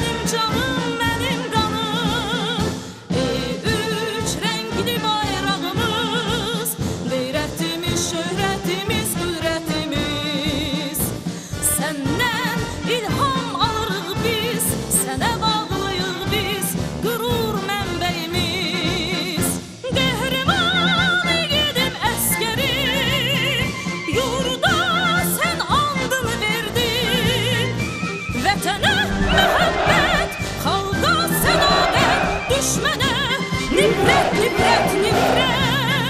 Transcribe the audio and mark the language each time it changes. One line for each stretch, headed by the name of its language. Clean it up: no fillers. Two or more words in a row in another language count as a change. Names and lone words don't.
Turkish: canım benim kanım. Ey üç renkli bayrağımız, gayretimiz, şöhretimiz, kudretimiz.
Azerbaijani: Senden ilham alırıq biz, sənə bağlıyıq biz, qürur mənbəyimiz. Qəhrəman yiğidim əskəri, yurda sən andını verdin. Vətənə məhəbbət, xalqa sədaqət, düşmənə nifrət, nifrət, nifrət.